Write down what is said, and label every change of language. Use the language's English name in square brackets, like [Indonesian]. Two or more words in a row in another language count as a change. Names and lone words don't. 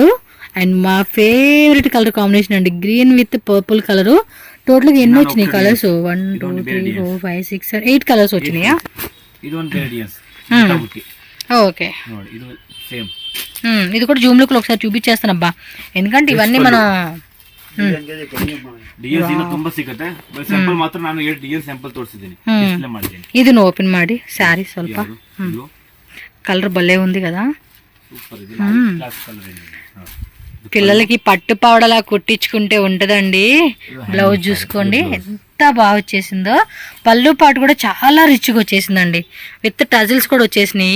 [Telugu] అండ్ మా [English] favourite colour combination [Telugu] అండి, [English] green with purple colour. [Telugu] టోటల్ గా ఎన్ని వచ్చినాయి కలర్స్? 1 2 3 4 5 6 7 8 కలర్స్ వచ్చినాయా? ఓకే. ఇది కూడా [English] zoom look [Telugu] లో ఒకసారి చూపించేస్తానబ్బా, ఎందుకంటే ఇవన్నీ మనం [Kannada] ಇದನ್ನು ಓಪನ್ ಮಾಡಿ ಸ್ಯಾರಿ ಸ್ವಲ್ಪ [Telugu] కలర్ భలే ఉంది కదా. పిల్లలకి పట్టు పావడలా కుట్టించుకుంటే ఉంటదండి. బ్లౌజ్ చూసుకోండి ఎంత బాగా వచ్చేసిందో. పళ్ళు పాటు కూడా చాలా రిచ్గా వచ్చేసిందండి. [English] with tassels [Telugu] కూడా వచ్చేసినాయి.